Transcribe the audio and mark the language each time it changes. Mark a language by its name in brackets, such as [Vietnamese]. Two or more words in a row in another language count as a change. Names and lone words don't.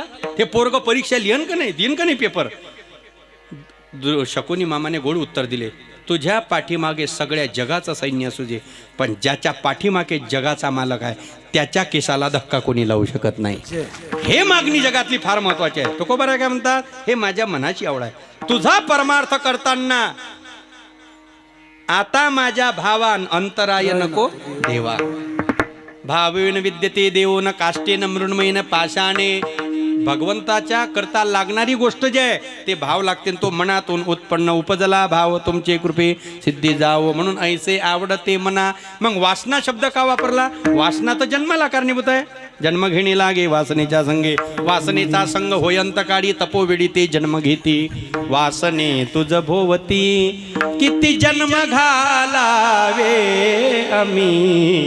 [Marathi] हे पोरग परीक्षा लिहन का नाही, देईन का नाही पेपर. शकुनी मामाने गोड उत्तर दिले, तुझ्या पाठीमागे सगळ्या जगाचं सैन्य असू दे, पण ज्याच्या पाठीमागे जगाचा मालक आहे त्याच्या केसाला धक्का कोणी लावू शकत नाही. हे मागणी जगातली फार महत्वाची आहे. तो बरं काय म्हणतात, हे माझ्या मनाची आवड आहे. तुझा परमार्थ करताना आता माझ्या भावान अंतराय नको देवा. [Sanskrit] भावेन विद्यते देवो न काष्टेन मृण्मयेन पाषाणे. [Marathi] भगवंताच्या करता लागणारी गोष्ट जी आहे ते भाव लागते, तो मनातून उत्पन्न उपजला भाव तुमचे कृपे सिद्धी जावो. म्हणून ऐसे आवडते मना. मग वासना शब्द का वापरला. वासना तर जन्माला कारणीभूत आहे. जन्म घेणी लागे वासनेच्या संगे, वासनेचा संग होयंत काळी तपोवेडी ते जन्म घेती. वासने तुझ भोवती किती जन्म घालावे आम्ही.